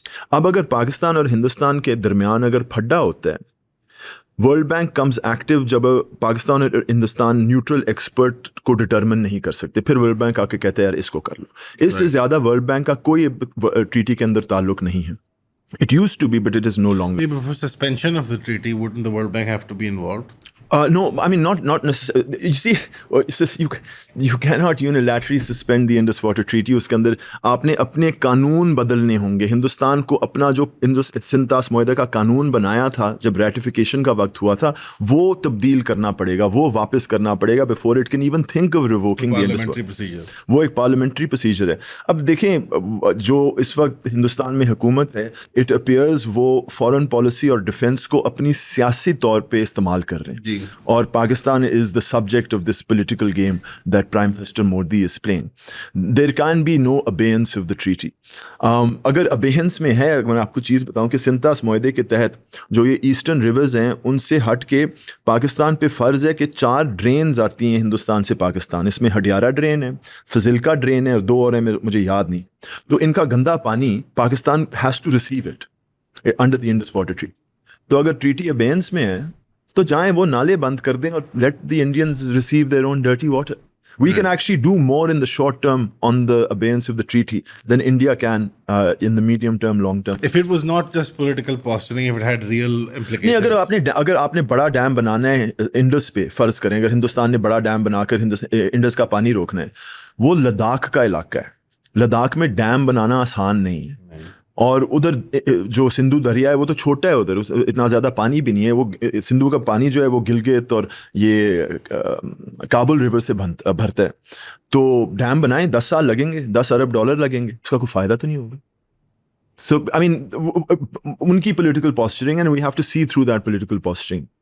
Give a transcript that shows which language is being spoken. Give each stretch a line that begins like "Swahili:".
Urdu: اب اگر پاکستان اور ہندوستان کے درمیان اگر پھڈا ہوتا ہے, ورلڈ بینک کمز ایکٹیو جب پاکستان اور ہندوستان نیوٹرل ایکسپرٹ کو ڈٹرمن نہیں کر سکتے, پھر ورلڈ بینک آ کے کہتے ہیں یار اس کو کر لو. اس سے زیادہ ورلڈ بینک کا کوئی ٹریٹی کے اندر تعلق نہیں ہے.
English: It used to be, but it is no longer. For suspension of the treaty, wouldn't the World Bank have to be involved? No, I mean not necessarily. You see, it's just, you cannot unilaterally suspend the Indus Water Treaty.
Urdu: اس کے اندر آپ نے اپنے قانون بدلنے ہوں گے. ہندوستان کو اپنا جو سنتاس معاہدہ کا قانون بنایا تھا جب ریٹیفیکیشن کا وقت ہوا تھا, وہ تبدیل کرنا پڑے گا, وہ واپس کرنا پڑے گا
English: before it can even think of revoking the Indus Water Treaty.
Urdu: وہ ایک پارلیمنٹری پروسیجر ہے. اب دیکھیں جو اس وقت ہندوستان میں حکومت ہے, اٹ اپیئرز وہ فارن پالیسی اور ڈیفینس کو اپنی سیاسی طور پہ استعمال کر رہے ہیں, اور پاکستان
English: Is the subject of this political game that prime minister Modi is playing. There can be no abeyance of the treaty.
Urdu: اگر ابیئنس میں ہے, میں آپ کو چیز بتاؤں کہ سنتاس معاہدے کے تحت جو یہ ایسٹرن ریورز ہیں ان سے ہٹ کے پاکستان پہ فرض ہے کہ 4 ڈرینز آتی ہیں ہندوستان سے پاکستان. اس میں ہڈیارہ ڈرین ہے, فضلکا ڈرین ہے, اور 2 اور ہیں مجھے یاد نہیں. تو ان کا گندا پانی Pakistan
English: Has to receive it under the Indus water treaty.
Urdu: تو اگر ٹریٹی ابیئنس میں ہے تو جائیں وہ نالے بند کر دیں اور
English: let the Indians receive their own dirty water. We can actually do more in the short term on the abeyance of the treaty than India can in the medium term, long term. If it was not just political posturing, if it had real implications.
Urdu: نہیں, اگر آپ نے بڑا dam بنانا ہے Indus پہ، فرض کریں اگر ہندوستان نے بڑا ڈیم بنا کر انڈس کا پانی روکنا ہے، وہ لداخ کا علاقہ ہے، لداخ میں ڈیم بنانا آسان نہیں ہے، اور ادھر جو سندھو دریا ہے وہ تو چھوٹا ہے، ادھر اتنا زیادہ پانی بھی نہیں ہے، وہ سندھو کا پانی جو ہے وہ گلگت اور یہ کابل ریور سے بھرتا ہے، تو ڈیم بنائیں 10 سال لگیں گے، $10 ارب لگیں گے، اس کا کوئی فائدہ تو نہیں ہوگا.
English: So, I mean,
Urdu: ان کی
English: political posturing and we have to see through that political posturing.